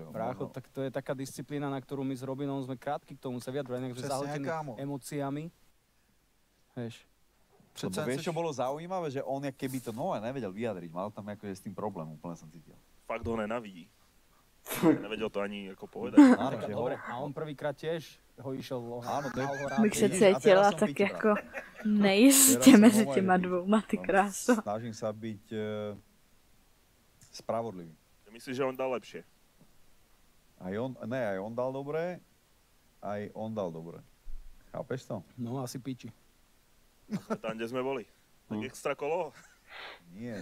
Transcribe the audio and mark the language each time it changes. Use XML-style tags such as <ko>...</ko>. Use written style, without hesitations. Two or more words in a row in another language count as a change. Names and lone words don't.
<sk>Brácho, tak to je taká disciplína, na ktorú my s Robinom sme krátky k tomu sa vyjadrovať, nejak zahltený emóciami. Vieš. Lebo vieš, čo bolo zaujímavé, že on jak keby to nevedel vyjadriť, mal tam akože s tým problém, úplne som cítil. Fakt ho nenavidí. Nevedel to ani ako povedať. Áno, dobre, a on prvýkrát tiež ho išiel Áno, to je...</sk> <cs>Bych se cítila tak jako nejistě mezi těma dvouma, ty kráso.</cs> <sk>Snažím sa byť spravodlivý. Myslíš, že on dal lepšie? Aj on dal dobre, aj on dal dobre. Chápeš to? No, asi píči. Tam, kde sme boli. Tak extra kolo? Nie.</sk>